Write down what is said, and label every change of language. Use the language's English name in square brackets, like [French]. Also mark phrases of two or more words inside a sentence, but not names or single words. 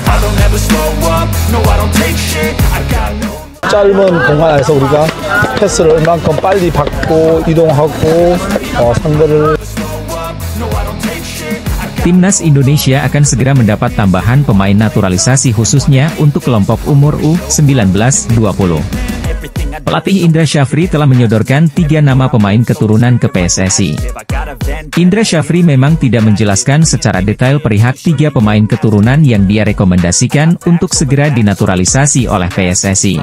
[English] I'll never slow up, no I don't take shit, I got no. [Korean] 짧은 공간 안에서 우리가 패스를 얼만큼 빨리 받고 이동하고 상대를 [Indonesian] Timnas Indonesia akan segera mendapat tambahan pemain naturalisasi khususnya untuk kelompok umur U19-20. Pelatih Indra Syafri telah menyodorkan 3 nama pemain keturunan ke PSSI. Indra Syafri memang tidak menjelaskan secara detail perihal 3 pemain keturunan yang dia rekomendasikan untuk segera dinaturalisasi oleh PSSI.